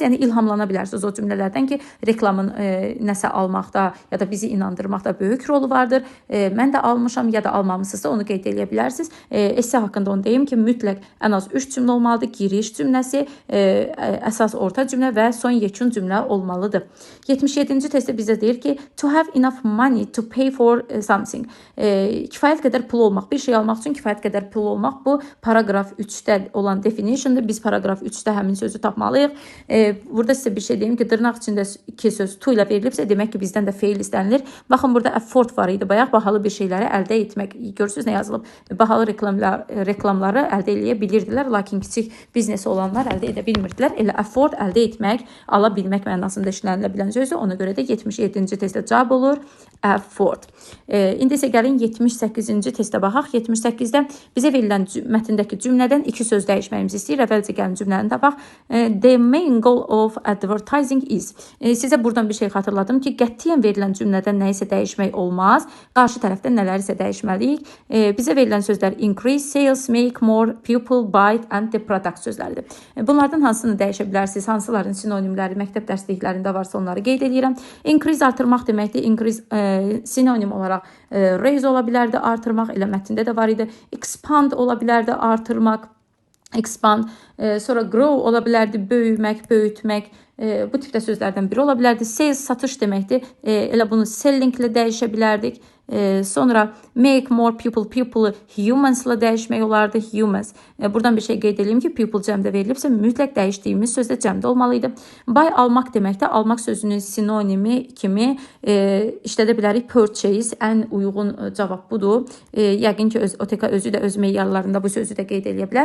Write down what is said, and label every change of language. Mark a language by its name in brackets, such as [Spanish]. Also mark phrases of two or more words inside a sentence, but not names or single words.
[Azerbaijani] Yəni, ilhamlana bilərsiniz o cümlələrdən ki, reklamın nəsə almaqda ya da bizi inandırmaqda böyük rolu vardır. Mən də almışam ya da almamısınızsa onu qeyd edə bilərsiniz. Esse haqqında onu deyim ki, mütləq ən az 3 cümlə olmalıdır. Giriş cümləsi, əsas orta cümlə və son yekun cümlə olmalıdır. 77-ci testdə bizə deyir ki, [English] to have enough money to pay for something. [Azerbaijani] Kifayət qədər pul olmaq, bir şey almaq üçün kifayət qədər pul olmaq. Bu paragraf 3-də olan definitiondur. Biz paragraf 3-də həmin sözü tapmalıyıq. Burada sizə bir şey deyim ki, dırnaq içində 2 söz to ilə verilibsə, demək ki, bizdən də feil istənilir. Baxın, burada afford var idi. Bayaq bahalı bir şeyləri əldə etmək. Görürsünüz nə yazılıb? Bahalı reklamları əldə edə bilirdilər, lakin kiçik biznesi olanlar əldə edə bilmirdilər. Elə afford əldə etmək, ala bilmək mənasında işlənilə bilən sözdür. Ona görə də 77-ci testdə cavab olur afford. İndi isə gəlin 78-ci testə baxaq. 78-də bizə verilən mətndəki cümlədən 2 söz dəyişməyimizi istəyir. Əvvəlcə gəlin cümləni tapaq. [English] The main goal of advertising is. [Azerbaijani] Sizə buradan bir şey xatırladım ki, qətiyyən verilən cümlədən nə isə dəyişmək olmaz. Qarşı tərəfdən nələrsə dəyişməliyik. Bizə verilən sözlər [English] increase, sales, make more, people, buy and the product [Azerbaijani] sözləridir. Bunlardan hansını dəyişə bilərsiniz? Hansıların sinonimləri məktəb dərsliklərində varsa onları qeyd edirəm. Increase artırmaq deməkdir. Increase sinonim olaraq raise ola bilərdi, artırmaq, elə mətndə də var idi. Expand ola bilərdi, artırmaq, expand, sonra grow ola bilərdi, böyümək, böyütmək. Bu tipdə sözlərdən biri ola bilərdi. Sales, satış deməkdir. Elə bunu selling ilə dəyişə bilərdik. Sonra [English] make more people, people humans [Azerbaijani] ilə dəyişmək olardı, humans. Buradan bir şey qeyd edeyim ki, people cəmdə verilibsə, mütləq dəyişdiyimiz sözdə cəmdə olmalıydı. Buy almaq deməkdə, almaq sözünün sinonimi kimi işlədə bilərik. Purchase ən uyğun cavab budur. Yəqin ki, OTK özü də öz meyarlarında bu sözü də qeyd edə bilər.